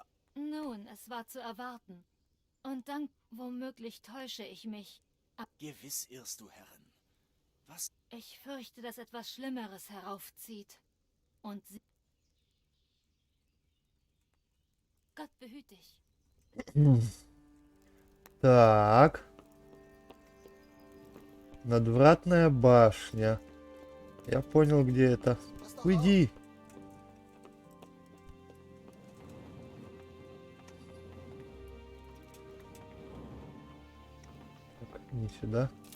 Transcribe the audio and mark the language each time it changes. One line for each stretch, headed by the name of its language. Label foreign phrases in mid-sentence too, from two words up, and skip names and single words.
German: Nun, es war zu erwarten. Und dann, womöglich täusche ich mich. Gewiss irrst du, Herrin. Was? Ich fürchte, dass etwas Schlimmeres heraufzieht. Und sie... Gott behüte dich.
Russian: Так. Надвратная башня. Я понял, где это. Уйди. Так, не сюда.